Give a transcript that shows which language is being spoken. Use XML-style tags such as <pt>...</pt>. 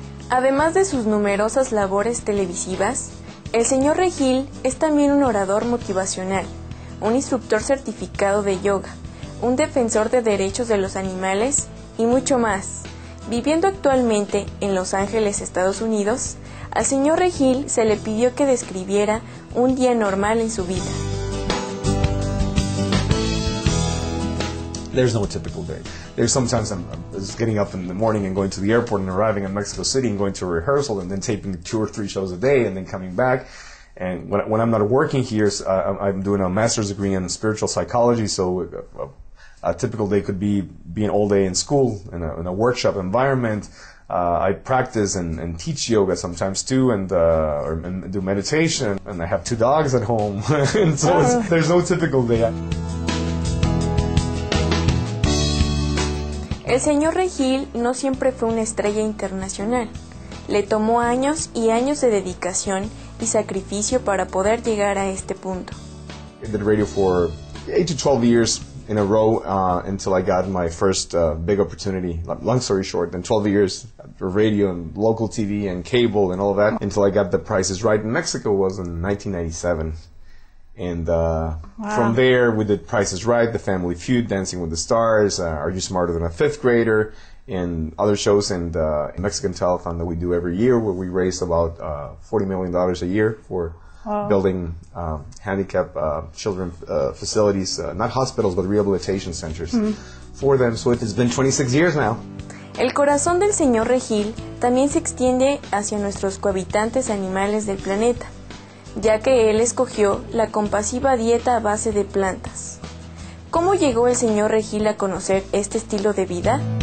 <es>Además de sus numerosas labores televisivas, el señor Regil es también un orador motivacional, un instructor certificado de yoga, un defensor de derechos de los animales y mucho más. Viviendo actualmente en Los Ángeles, Estados Unidos, al señor Regil se le pidió que describiera un día normal en su vida.</es> <en>There's no typical day. There's sometimes I'm just getting up in the morning and going to the airport and arriving in Mexico City and going to a rehearsal and then taping 2 or 3 shows a day and then coming back. And when I'm not working here, I'm doing a master's degree in spiritual psychology, so a typical day could be being all day in school, in a workshop environment. I practice and teach yoga sometimes too, and do meditation. And I have 2 dogs at home, and so there's no typical day.</en> <es>El señor Regil no siempre fue una estrella internacional. Le tomó años y años de dedicación y sacrificio para poder llegar a este punto.</es> <en>I did radio for 8 to 12 years in a row until I got my first big opportunity. Long story short, then 12 years for radio and local TV and cable and all of that until I got The Price is Right in Mexico was in 1997. And from there, we did Price is Right, The Family Feud, Dancing with the Stars, Are You Smarter Than a Fifth Grader, and other shows in the Mexican telethon that we do every year, where we raise about $40 million a year for building handicapped children facilities, not hospitals, but rehabilitation centers for them. So it's been 26 years now.</en> <es>El corazón del señor Regil también se extiende hacia nuestros cohabitantes animales del planeta, ya que él escogió la compasiva dieta a base de plantas. ¿Cómo llegó el señor Regil a conocer este estilo de vida?</es>